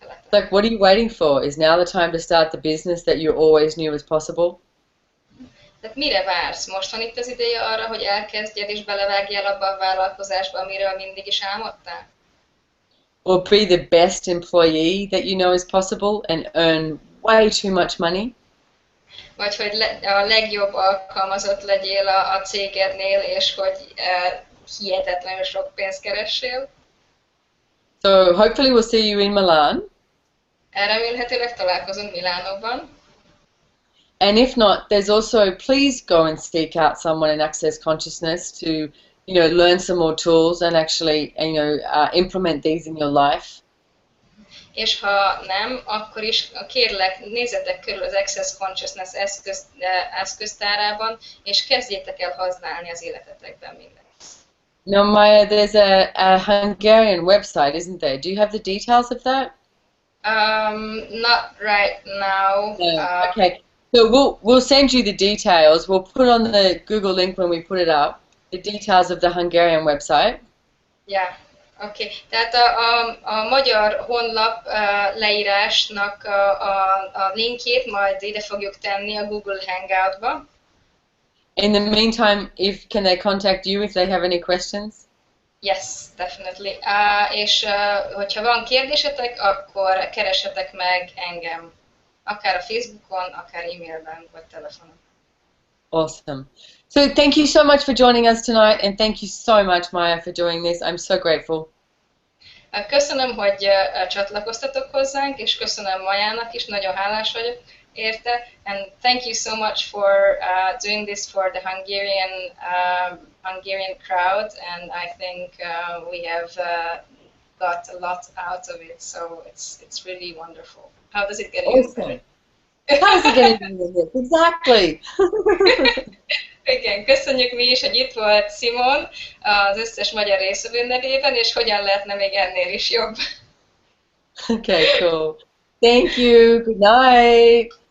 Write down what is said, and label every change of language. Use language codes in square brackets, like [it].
[en] Like, what are you waiting for? Is now the time to start the business that you always knew was possible? [hu] Tehát mire vársz? Most van itt az ideje arra, hogy elkezdjed és belevágjál abba a vállalkozásba, amiről mindig is álmodtál? [en] Or be the best employee that you know is possible and earn way too much money? [hu] Vagy hogy a legjobb alkalmazott legyél a cégednél, és hogy hihetetlenül sok pénzt keressél? [en] So hopefully we'll see you in Milan. [hu] Remélhetőleg találkozunk Milánóban. [en] And if not, there's also, please go and seek out someone in Access Consciousness to, learn some more tools and actually, implement these in your life. [hu] És ha nem, akkor is kérlek, nézzetek körül az Access Consciousness eszköztárában, és kezdjétek el használni az életetekben mindent. [en] Now, Maya, there's a Hungarian website, isn't there? Do you have the details of that? Not right now. No. Okay. So we'll send you the details. We'll put on the Google link when we put it up, the details of the Hungarian website. Yeah. Oké. [hu] Tehát a magyar honlap leírásnak a linkjét majd ide fogjuk tenni a Google Hangoutba. [en] In the meantime, can they contact you if they have any questions? Yes, definitely. [hu] És hogyha van kérdésetek, akkor keressetek meg engem. Akár a Facebookon, akár e-mailben, vagy telefonon. [en] Awesome. So thank you so much for joining us tonight, and thank you so much, Maya, for doing this. I'm so grateful. [hu] Köszönöm, hogy csatlakoztatok hozzánk, és köszönöm Majának is, nagyon hálás vagyok érte. [en] And thank you so much for doing this for the Hungarian crowd, and I think we have got a lot out of it, so it's really wonderful. How does it get any better? How does it get any better? Exactly. [hu] Igen, köszönjük mi is, hogy itt volt Simon az összes magyar részvevő nevében, és hogyan lehetne még ennél is jobb. [en] Okay, cool. Thank you. Good night.